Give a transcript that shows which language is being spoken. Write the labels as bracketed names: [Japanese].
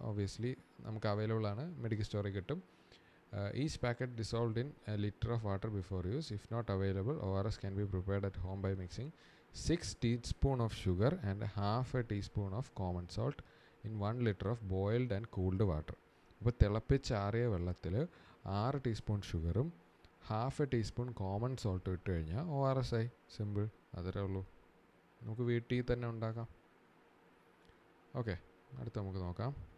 [Malayalam] Obviously നമുക്ക് available ആണ്, medical സ്റ്റോറിൽ കിട്ടും. [English] Each packet dissolved in a liter of water before use. If not available, ORS can be prepared at home by mixing 6 teaspoons of sugar and half a teaspoon of common salt in 1 liter of boiled and cooled water. [Malayalam] അപ്പോൾ തിളപ്പിച്ചാറിയ വെള്ളത്തിൽ 6 teaspoon ഷുഗറും half A teaspoon common സോൾട്ടും ഇട്ട് കഴിഞ്ഞാൽ ORS ആയി. Simple, അത്രേ ഉള്ളൂ. നമുക്ക് വീട്ടിൽ തന്നെ ഉണ്ടാക്കാം. ഓക്കെ, അടുത്ത നമുക്ക് നോക്കാം.